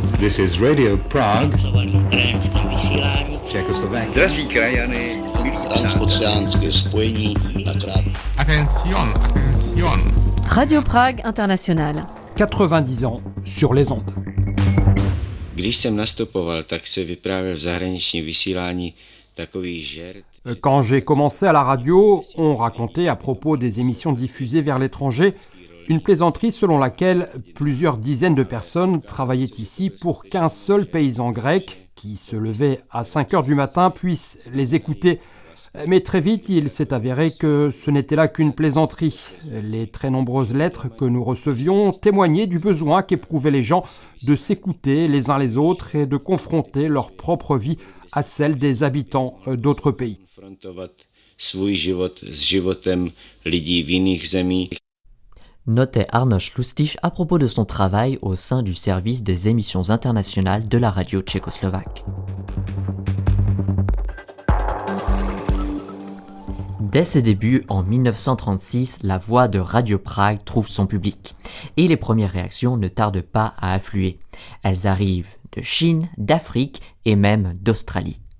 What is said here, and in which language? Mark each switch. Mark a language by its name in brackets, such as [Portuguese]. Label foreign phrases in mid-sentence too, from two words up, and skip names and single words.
[English] This is Radio Prague, Czechoslovakia. [Czech] Drazí krajany, transoceánské spojení na krátko. [English] Attention. Radio Prague International. [French] 90 ans sur les ondes. [Czech] Když jsem nastupoval, tak se vyprávěl v zahraničním vysílání takový žert. [French] Quand j'ai commencé à la radio, on racontait à propos des émissions diffusées vers l'étranger une plaisanterie selon laquelle plusieurs dizaines de personnes travaillaient ici pour qu'un seul paysan grec, qui se levait à 5 heures du matin, puisse les écouter. Mais très vite, il s'est avéré que ce n'était là qu'une plaisanterie. Les très nombreuses lettres que nous recevions témoignaient du besoin qu'éprouvaient les gens de s'écouter les uns les autres et de confronter leur propre vie à celle des habitants d'autres pays. [Czech] Svůj život s životem lidí v jiných zemích. [French] Notait Arnoš Lustič à propos de son travail au sein du service des émissions internationales de la radio tchécoslovaque. Dès ses débuts, en 1936, la voix de Radio Prague trouve son public. Et les premières réactions ne tardent pas à affluer. Elles arrivent de Chine, d'Afrique et même d'Australie.